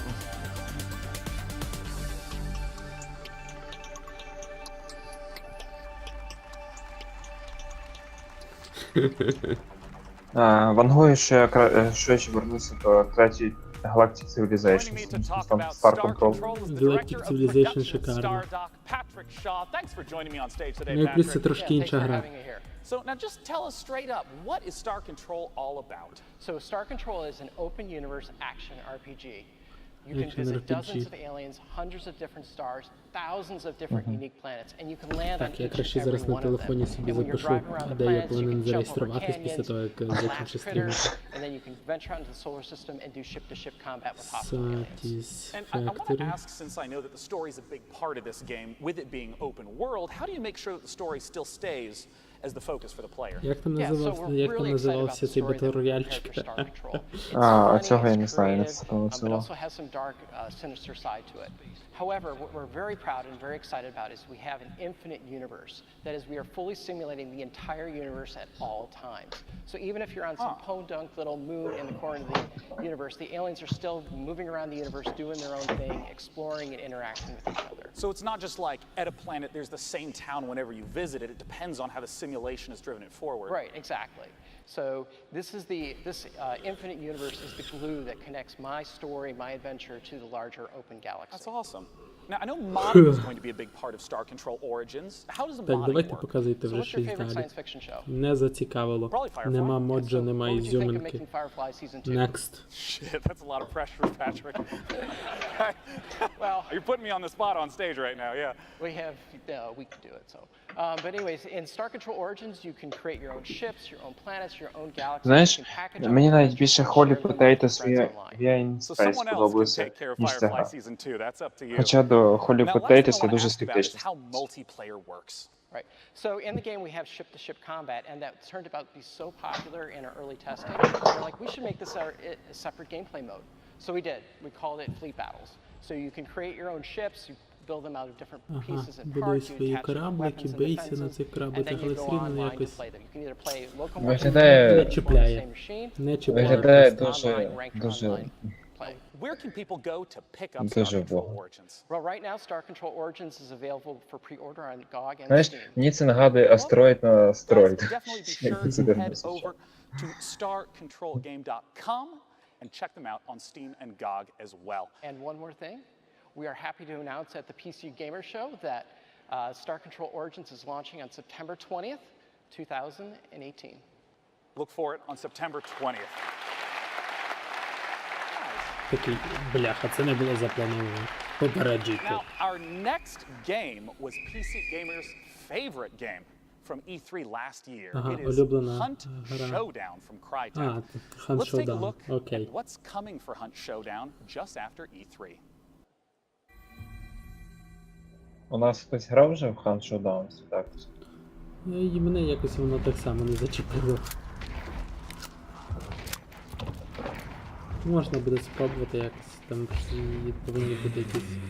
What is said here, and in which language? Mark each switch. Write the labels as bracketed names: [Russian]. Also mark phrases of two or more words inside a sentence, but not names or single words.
[Ukrainian] Вангую, що я швидше вернуся до третьої Galactic Civilization, там Star Control. Galactic Civilization шикарно. Ну, якось це трошки інша гра. [English] So now just tell us straight up, what is Star Control all about? So Star Control is an open universe action RPG. You can visit dozens of aliens, hundreds of different stars, thousands of different unique planets, and you can land on [Ukrainian] Так, я [English] each [Ukrainian] краще [English] and [Ukrainian] зараз [English] every [Ukrainian] на [English] one of [Ukrainian] телефоні [English] them. [Ukrainian] собі [English] And when you're [Ukrainian] запишу, [English] driving around the [Ukrainian] де я [English] planets, you [Ukrainian] повинен [English] can jump over [Ukrainian] зареєструватись після [English] canyons, [Ukrainian] того, як [English] blast [Ukrainian] закінчу стрім. [English] critters, and then you can venture onto the solar system and do ship-to-ship combat with hostile aliens. And I want to Satisfactory. ask, since I know that the story is a big part of this game, with it being open world, how do you make sure that the story still stays as the focus for the player? [Ukrainian] Як там [English] Yeah, so [Ukrainian] називався, [English] we're [Ukrainian] як там [English] really excited about [Ukrainian] називався [English] the [Ukrainian] цей [English] story that we [Ukrainian] батл-рояльчик? [English] prepared for Star Control. It's [Ukrainian] А [English] funny, [Ukrainian] цього я не [English] it's [Ukrainian] знаю, не [English] creative, [Ukrainian] це того [English] but [Ukrainian] цього. [English] also has some dark, sinister side to it. However, what we're very proud and very excited about is we have an infinite universe. That is, we are fully simulating the entire universe at all times. So even if you're on some podunk little moon in the corner of the universe, the aliens are still moving around the universe, doing their own thing, exploring and interacting with each other. So it's not just like at a planet there's the same town whenever you visit it. It depends on how the simulation has driven it forward. Right, exactly. So this infinite universe is the glue that connects my story, my adventure to the larger open galaxy. That's awesome. Now, I know modding is going to be a big part of Star Control Origins. How does the [Ukrainian] Так, [English] modding [Ukrainian] давайте [English] work? [Ukrainian] показуйте [English] So [Ukrainian] вже [English] what's your [Ukrainian] щось [English] favorite [Ukrainian] далі. [English] science fiction show? [Ukrainian] Не зацікавило. [English] Probably Firefly. [Ukrainian] Нема [English] So [Ukrainian] моджа, [English] what [Ukrainian] нема [English] would you think of [Ukrainian] ізюминки. [English] making Firefly season 2? Next. Shit, that's a lot of pressure, Patrick. Well, You're putting me on the spot on stage right now, yeah. we can do it. So, but anyways, in Star Control Origins, you can create your own ships, your own planets, your own galaxies. [Ukrainian] Знаєш, [English] You can package up [Ukrainian] мені [English] your [Ukrainian] навіть [English] adventures [Ukrainian] більше [English] and [Ukrainian] Holy [English] share them with [Ukrainian] Potatoes [English] your friends online. [Ukrainian] via in [English] So [Ukrainian] Space [English] someone else can [Ukrainian] подобається, [English] take care of [Ukrainian] ніж ця [English] Firefly [Ukrainian] гра. [English] Season 2. That's up to you. [Ukrainian] Хоча до Holy [English] Now, last thing I [Ukrainian] Potatoes я [English] want to [Ukrainian] дуже [English] ask about is [Ukrainian] скептичний. [English] how multiplayer works. Right. So in the game, we have ship-to-ship combat, and that turned out to be so popular in our early testing. We're like, we should make this a separate gameplay mode. So we did. We called it Fleet Battles. So you can create your own ships, you build them out of different [Ukrainian] Ага, [English] pieces and [Ukrainian] будуй [English] parts. You [Ukrainian] свої [English] attach different [Ukrainian] кораблики, [English] weapons and [Ukrainian] бейся на [English] defenses, [Ukrainian] цих [English] and [Ukrainian] корабликах, [English] then you [Ukrainian] але [English] go [Ukrainian] все рівно [English] online to [Ukrainian] якось [English] play them. You can either play local [Ukrainian] не Виглядає, чіпляє. Не чіпляє виглядає просто. дуже, дуже, [English] Where can people go to pick up Star [Ukrainian] дуже [English] Control [Ukrainian] вбого. [English] Origins? Well, right now, Star Control Origins is available for pre-order on GOG and [Ukrainian] Знаєш, [English] Steam. [Ukrainian] мені це нагадує астероїд на [English] Guys, [Ukrainian] астероїд. [English] definitely be [Ukrainian] Як [English] sure [Ukrainian] це [English] to [Ukrainian] дивно [English] head [Ukrainian] звучить. [English] over to starcontrolgame.com and check them out on Steam and GOG as well. And one more thing, we are happy to announce at the PC Gamer Show that Star Control Origins is launching on September 20th, 2018. Look for it on September 20th. [Ukrainian] Такий, бляха, це не було заплановано. Попереджуйте. [English] Now, our next game was PC Gamer's favorite game from E3 last year. [Ukrainian] Ага, [English] It is [Ukrainian] улюблена [English] Hunt [Ukrainian] гра. [English] Showdown from Crytek. [Ukrainian] А, Hunt [English] Let's take a [Ukrainian] Showdown, [English] look [Ukrainian] окей. [English] at what's coming for Hunt Showdown just after E3. [Ukrainian] У нас хтось грав вже в Hunt Showdown? Так. І мене якось воно так само не зачепило. Можна буде спробувати якось, там повинні бути якісь...